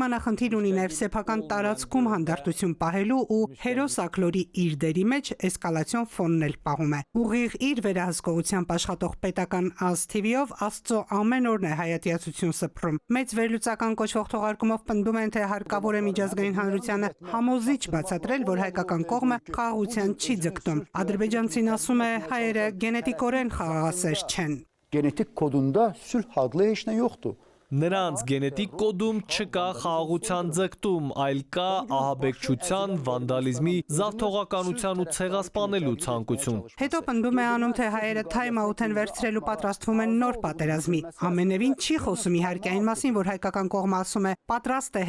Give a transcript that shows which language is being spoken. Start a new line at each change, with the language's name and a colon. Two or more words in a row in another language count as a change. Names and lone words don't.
Armenian: նախնդիր ունի նաև սեփական տարածքում հանդարտություն պահելու ու հերոս ակլորի իր դերի մեջ էսկալացիոն ֆոնն էլ պահում է։ Ուղիղ իր վերահսկողությամբ աշխատող պետական TV-ով Աստծո ամեն օրն է հայատյացություն սփռում։ Մեծ վերլուծական կոչվող թողարկումով պնդում են, թե հարկավոր է միջազգային հանրությանը համոզիչ բացատրել, որ հայկական կողմը խաղաղության չի ձգտում։ Ադրբեջանցին ասում է, հայերը գենետիկորեն խաղաղասեր չեն։
Azerbaijani: Genetik kodunda sülh adlı heç nə yoxdur.
Armenian: Նրանց գենետիկ կոդում չկա խաղաղության ձգտում, այլ կա ահաբեկչության, վանդալիզմի, զավթողականության ու ցեղասպանելու ցանկություն։ Հետո պնդում է անում, թե հայերը թայմ-աութ են վերցրել ու պատրաստվում են նոր պատերազմի։ Ամենևին չի խոսում իհարկե այն մասին, որ հայկական կողմը ասում է պատրաստ է